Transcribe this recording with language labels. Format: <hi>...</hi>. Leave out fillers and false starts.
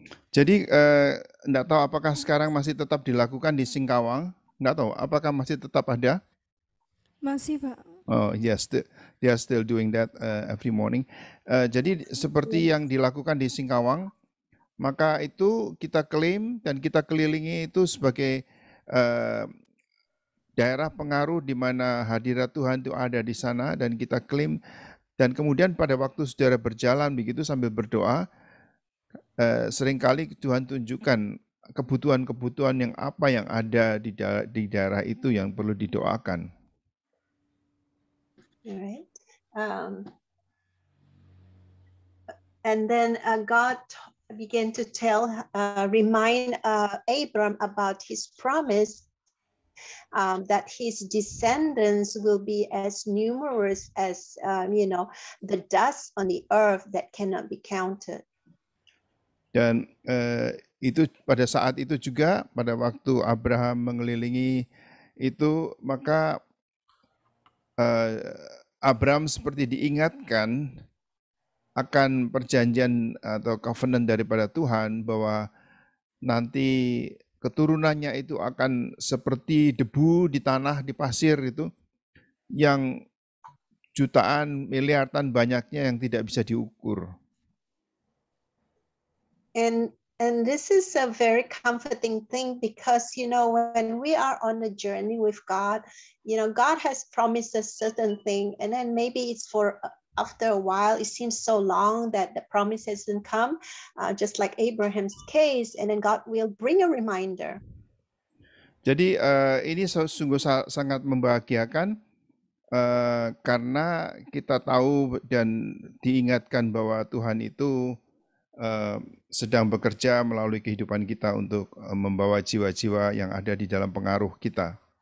<id>Jadi enggak tahu apakah sekarang masih tetap dilakukan di Singkawang. Enggak tahu apakah masih tetap ada. Masih, Pak.</id> <en>Oh yes, they are still doing that every morning.</en> <id>Jadi seperti yang dilakukan di Singkawang, maka itu kita klaim dan kita kelilingi itu sebagai daerah pengaruh di mana hadirat Tuhan itu ada di sana, dan kita klaim. Dan kemudian pada waktu saudara berjalan begitu sambil berdoa, seringkali Tuhan tunjukkan kebutuhan-kebutuhan yang apa yang ada di daerah itu yang perlu didoakan.</id> <en>Right. And then God began to remind Abram about his promise, that his descendants will be as numerous as the dust on the earth that cannot be counted.</en> <id>Dan itu pada saat itu juga, pada waktu Abraham mengelilingi itu, maka Abraham seperti diingatkan akan perjanjian atau covenant daripada Tuhan, bahwa nanti keturunannya itu akan seperti debu di tanah, di pasir itu, yang jutaan, miliaran banyaknya yang tidak bisa diukur.</id> <en>And this is a very comforting thing, because when we are on a journey with God, God has promised a certain thing, and then maybe it's after a while, it seems so long that the promise hasn't come, just like Abraham's case, and then God will bring a reminder.</en> <id>Jadi ini sungguh sangat membahagiakan, karena kita tahu dan diingatkan bahwa Tuhan itu sedang bekerja melalui kehidupan kita untuk membawa jiwa-jiwa yang ada di dalam pengaruh kita.</id>